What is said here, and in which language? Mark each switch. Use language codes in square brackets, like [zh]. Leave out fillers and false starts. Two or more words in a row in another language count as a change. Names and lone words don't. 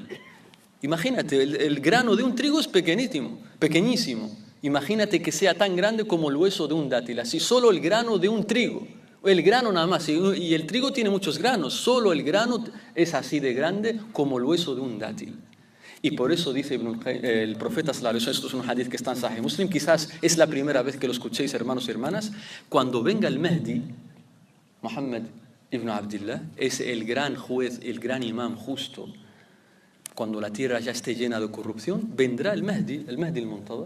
[es] Imagínate, el grano de un trigo es pequeñísimo. Imagínate que sea tan grande como el hueso de un dátil, así solo el grano de un trigo, el grano nada más, y el trigo tiene muchos granos, solo el grano es así de grande como el hueso de un dátil. Y por eso dice el profeta [ar] صلى الله عليه وسلم, [es] esto es un hadith que está en Sahih Muslim, quizás es la primera vez que lo escuchéis, hermanos y hermanas, cuando venga el Mahdi, Muhammad ibn Abdullah, es el gran juez, el gran imam justo, cuando la tierra ya esté llena de corrupción, vendrá el Mahdi al-Muntadhar.